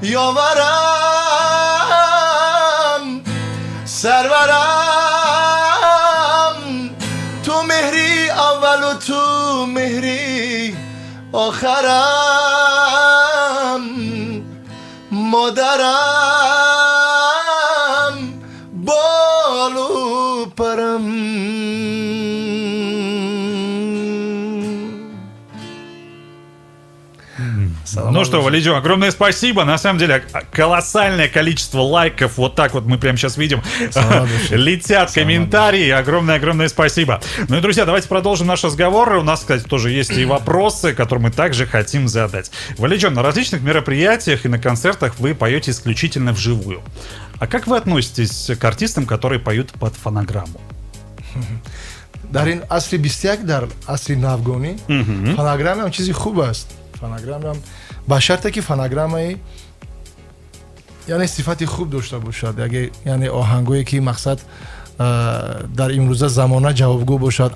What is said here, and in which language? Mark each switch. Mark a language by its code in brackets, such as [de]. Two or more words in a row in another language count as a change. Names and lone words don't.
[fa] یاورم سرورم تو مهری اول و تو مهری آخرم مادرم بال و پرم. [ru] Ну что, Валидио, огромное спасибо. На самом деле, колоссальное количество лайков. Вот так вот мы прямо сейчас видим. Летят комментарии. Огромное-огромное спасибо. Ну и, друзья, давайте продолжим наш разговор. У нас, кстати, тоже есть и вопросы, которые мы также хотим задать. Валидио, на различных мероприятиях и на концертах вы поете исключительно вживую. А как вы относитесь к артистам, которые поют под фонограмму? [fa] در این عصر 21 در عصر نوگانی فونوگرام هم چیزی خوب است. فونوگرام هم با شرطی که فونوگرام یعنی صفتی خوب داشته باشد، اگه یعنی آهنگایی که مقصد در این روزا زمانه جوابگو باشد.